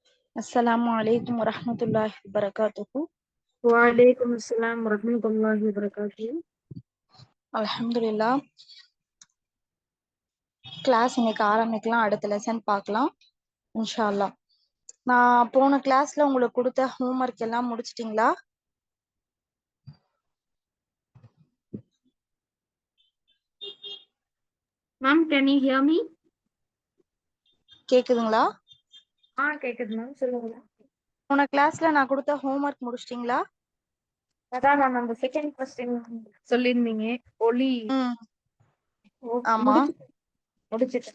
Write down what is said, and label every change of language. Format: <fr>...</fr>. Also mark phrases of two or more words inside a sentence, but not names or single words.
<ar>السلام عليكم ورحمة الله وبركاته. وعليكم السلام ورحمة الله وبركاته. Alhamdulillah.</ar> <ta>கிளாஸ் இன்னைக்கு ஆரம்பிக்கலாம். அடுத்த லெசன் பார்க்கலாம்</ta> <ar>إن شاء الله.</ar> <ta>நான் போன கிளாஸ்ல உங்களுக்கு கொடுத்த ஹோம்ஒர்க் எல்லாம் முடிச்சிட்டீங்களா?</ta> <en>Ma'am, can you hear me?</en> <ta>கேக்குதுங்களா? கேக்குது மேம், சொல்லுங்க. போன கிளாஸ்ல நான் கொடுத்த ஹோம்ஒர்க் முடிச்சிட்டீங்களா? அதான் மேம் அந்த</ta> <en>second question</en> <ta>சொல்லிருந்தீங்க. ஒளி ஆமா. முடிச்சிட்டேன்.</ta>